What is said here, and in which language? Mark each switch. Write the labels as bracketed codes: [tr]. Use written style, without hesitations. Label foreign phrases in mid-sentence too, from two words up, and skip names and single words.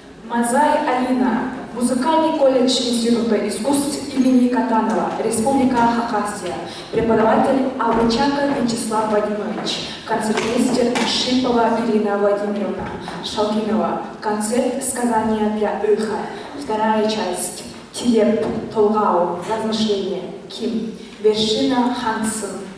[ru] Мазай Алина, музыкальный колледж Института искусств имени Катанова, Республика Хакасия, преподаватель Абучака Вячеслав Вадимович, концертмейстер Шипова Ирина Владимировна, Шалгинова, концерт «Сказания для эха», вторая часть, Тилеп, Толгау, размышления, Ким, вершина Хансен.